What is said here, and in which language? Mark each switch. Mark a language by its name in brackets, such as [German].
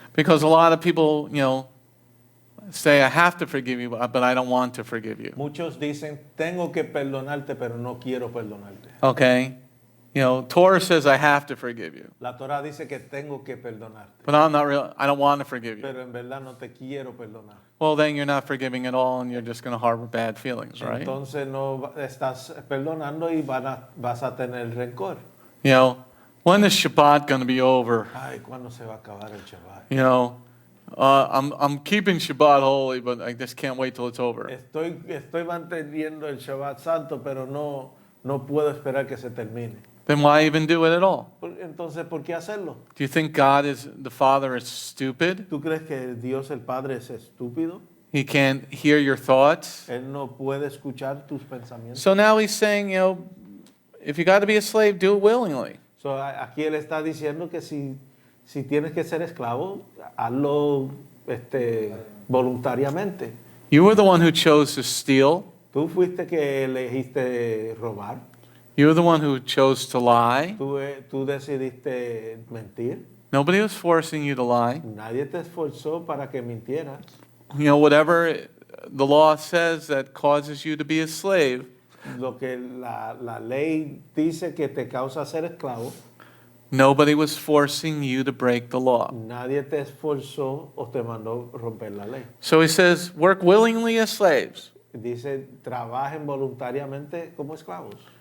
[English] Because a lot of people, say, I have to forgive you, but I don't want to forgive you. [Spanish] Muchos dicen, tengo que perdonarte, pero no quiero perdonarte. [English] Okay? Torah says I have to forgive you. [Spanish] La Torah dice que tengo que perdonarte, [English] But I don't want to forgive you. [Spanish] pero en verdad no te quiero perdonar. [English] Well, then you're not forgiving at all, and you're just going to harbor bad feelings, right? [Spanish] Entonces no estás perdonando y vas a tener rencor. [English] When is Shabbat going to be over? [Spanish] Ay, ¿cuándo se va a acabar el Shabbat? [English] I'm keeping Shabbat holy, but I just can't wait till it's over. [Spanish] Estoy manteniendo el Shabbat santo, pero no puedo esperar que se termine. [English] Then why even do it at all? [Spanish] Entonces, ¿por qué hacerlo? [English] Do you think the Father is stupid? [Spanish] ¿Tú crees que Dios el Padre es estúpido? [English] He can't hear your thoughts? [Spanish] Él no puede escuchar tus pensamientos. [English] So now he's saying, if you got to be a slave, do it willingly. [Spanish] So, aquí él está diciendo que si tienes que ser esclavo, hazlo voluntariamente. [English] You were the one who chose to steal. [Spanish] Tú fuiste que elegiste robar. [English] You were the one who chose to lie. [Spanish] Tú decidiste mentir. [English] Nobody was forcing you to lie. [Spanish] Nadie te esforzó para que mintieras. [English] Whatever the law says that causes you to be a slave, [Spanish] Lo que la ley dice que te causa ser esclavo, [English] nobody was forcing you to break the law. [Spanish] nadie te esforzó o te mandó romper la ley. [English] So he says, work willingly as slaves. [Spanish] Dice, trabajen voluntariamente como esclavos.